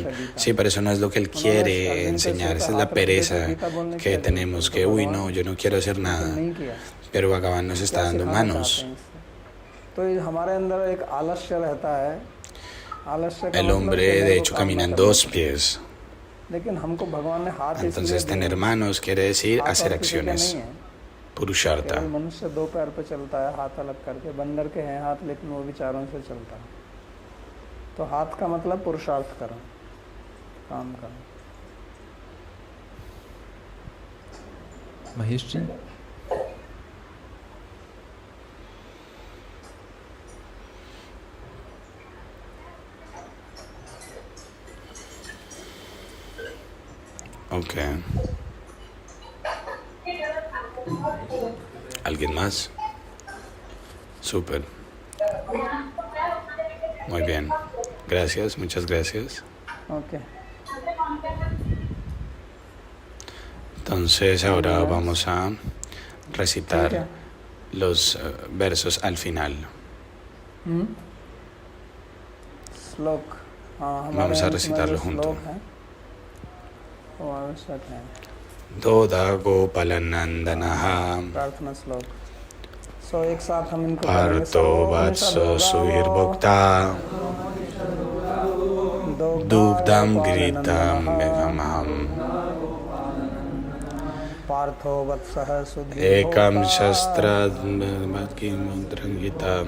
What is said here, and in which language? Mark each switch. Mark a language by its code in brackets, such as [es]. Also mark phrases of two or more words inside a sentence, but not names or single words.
[es] Sí, pero eso no es lo que él quiere enseñar, esa es la pereza que tenemos, que, uy, no, yo no quiero hacer nada. Pero Bhagavan nos está dando manos. El hombre de hecho camina en dos pies. Entonces tener manos quiere decir hacer acciones. Purushartha. महेश जी, Ok. ¿Alguien más? Súper. Muy bien. Gracias, muchas gracias. Okay. Entonces ahora vamos a recitar los versos al final. Vamos a recitarlo juntos. [sa] Doda Gopalanandanaha Parto Vatso Suhirbhokta Dugdam Gritam Megamaham Ekam Shastra Gitam